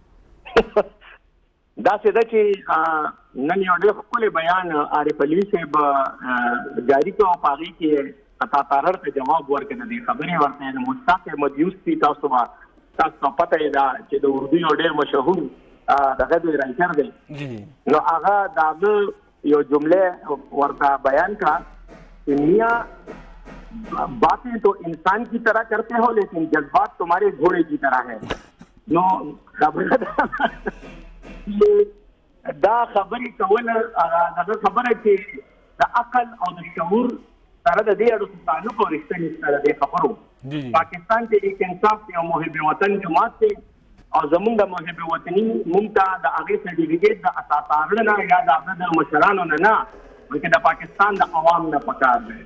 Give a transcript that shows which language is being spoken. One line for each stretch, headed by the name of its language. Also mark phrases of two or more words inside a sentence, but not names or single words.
Pashto: داسې ده چې نن یو ډېر ښکلی بیان عارف علوي صاحب جاري کړ او په هغې کې قطع تارړ ته جواب ورکړ. د دې خبرې ورته د مشتاق احمد یوسفي تاسو ته پته یې ده چې د اردو یو ډېر مشهور دغه دی رایټر دی. نو هغه د هغه یو جمله ورته بیان کړه چې
Urdu: میاں باتیں تو انسان کی طرح کرتے ہو لیکن جذبات تمہارے گھوڑے کی طرح ہے.
Pashto: نو دا خبرې کول دغه خبره چې د عقل او د شعور سره د دې اړو تعلق او رښتینی سره د خبرو. پاکستان تحریک انصاف یو محب وطن جماعت دی او زمونږ د محب وطني مونږ ته د هغې سرټیفیکیټ د اساسارړه نه یا د هغه د مشرانو نه بلکې د پاکستان د عوام نه پکار دی.